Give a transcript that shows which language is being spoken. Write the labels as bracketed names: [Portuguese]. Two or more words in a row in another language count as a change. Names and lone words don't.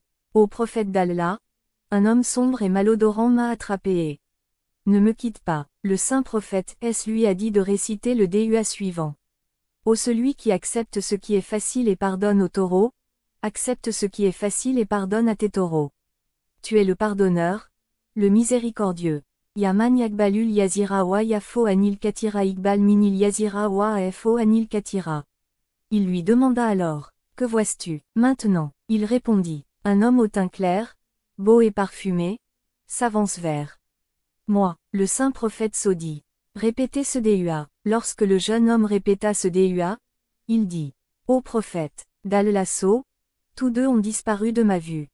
[French] Ô prophète d'Allah, un homme sombre et malodorant m'a attrapé et ne me quitte pas. Le saint prophète lui a dit de réciter le DUA suivant. Ô celui qui accepte ce qui est facile et pardonne aux taureaux, accepte ce qui est facile et pardonne à tes taureaux. Tu es le pardonneur, le miséricordieux. [Arabic] يا من يقبل اليسير ويعفو عن الكثير اقبل مني اليسير واعف عني الكثير. [French] Il lui demanda alors, que vois-tu maintenant? Il répondit, un homme au teint clair, beau et parfumé, s'avance vers moi. Le saint prophète dit, répétez ce DUA. Lorsque le jeune homme répéta ce DUA, il dit, ô prophète d'Allah, tous deux ont disparu de ma vue.